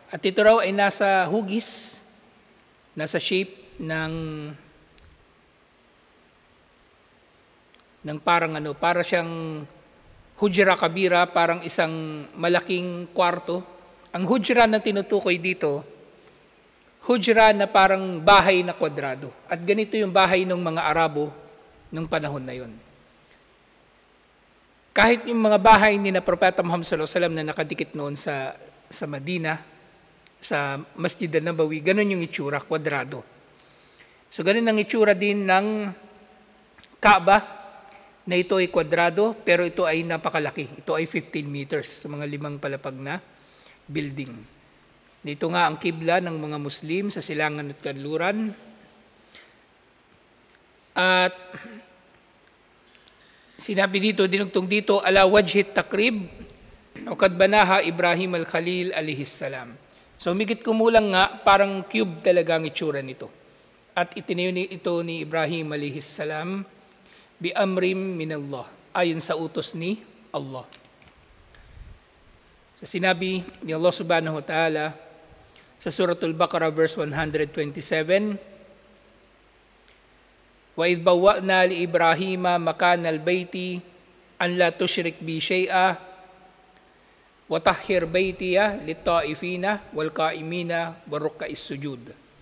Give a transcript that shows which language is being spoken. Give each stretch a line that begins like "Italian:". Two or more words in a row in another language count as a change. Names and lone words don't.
Filipino: At ito raw ay nasa hugis, nasa shape ng para siyang
Arabic: حجرة كبيرة,
Filipino: parang isang malaking kwarto. Ang hujra na tinutukoy dito, hujra na parang bahay na kwadrado. At ganito yung bahay ng mga Arabo nung panahon na yun. Kahit yung mga bahay ni na Propeta Muhammad
Arabic: صلى الله عليه وسلم
Filipino: na nakadikit noon sa Madina, sa Masjid al-Nabawi, ganun yung itsura, kwadrado. So ganun ang itsura din ng Kaaba, na ito ay kwadrado, pero ito ay napakalaki. Ito ay 15 meters, sa mga 5 palapag na building. Dito nga ang kibla ng mga Muslim sa silangan at kanluran. At sinabi dito, dinugtong dito,
Arabic: على وجه التقريب وقد بناها إبراهيم الخليل عليه السلام.
Filipino: So umigit kumulang nga, parang cube talaga ang itsura nito. At itinayo ito ni Ibrahim alaihissalam,
Arabic: بأمر من الله,
Filipino: ayon sa utos ni Allah. So sinabi ni Allah
Arabic: سبحانه وتعالى
Filipino: sa Suratul Baqarah verse 127,
Arabic: وإذ بوأنا لإبراهيم مكان البيت أن لا تشرك بي شيئا وطهر بيتي للطائفين والقائمين والركع السجود.